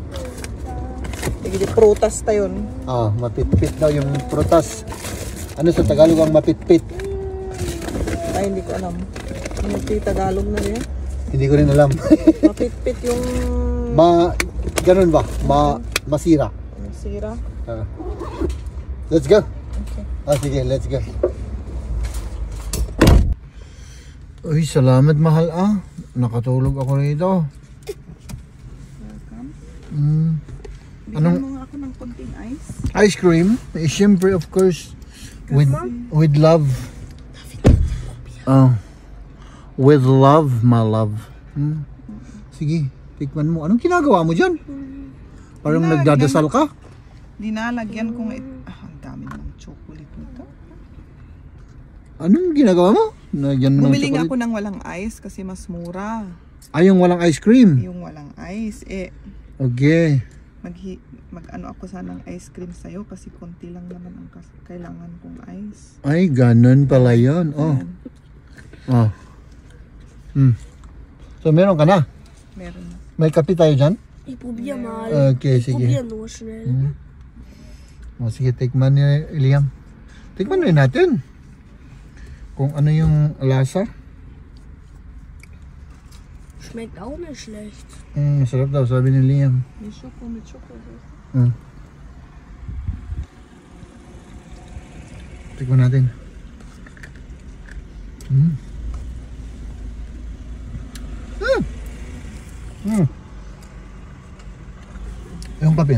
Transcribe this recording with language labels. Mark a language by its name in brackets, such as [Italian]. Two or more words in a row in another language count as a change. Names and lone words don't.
[Iloko] Dagi jay prutas tayon. [Filipino] Oh, mapit-pit daw yung prutas. Ano sa Tagalog ang mapit-pit? Ay, hindi ko alam. Ano yung Tagalog na rin? Hindi ko rin alam. Mapit-pit yung Ganun ba? Masira. sira. [English] Ah. Let's go. Okay. [Filipino] Sige, [English] let's go. [Filipino] Uy, salamat mahal Nakatulog ako rito. Welcome. Anong Bigyan mo nga ako ng konting ice. [English] ice cream? [Filipino] Siyempre, [English] of course, with love. With love, my love. [Filipino] Sige, tikman mo. Anong ginagawa mo dyan? Parang nagdadasal ka? Dinalagyan kong ang dami ng chocolate nito. Anong ginagawa mo? Nagyan mo ng Bumili nga chocolate? ako ng walang ice kasi mas mura. Ay, yung walang [English] ice cream. [Filipino] Yung walang ice, Okay. Mag-ano ako sanang [English] ice cream [Filipino] sa'yo kasi konti lang naman ang kailangan kong ice. Ay, ganun pala yun. Oh. Ayan, Oh. So, meron ka na? meron na. May kape tayo dyan? [German] Ich probier mal. [Filipino] Okay, [German] Ich [Filipino] sige. [German] probier nur schnell. [Filipino] O, sige, tikman ni Liam. Tikman rin natin. Kung ano yung lasa. [German] Schmeckt auch nicht schlecht. [Filipino] Masarap daw, sabi ni Liam. May choco. Tikman natin. Yung kape.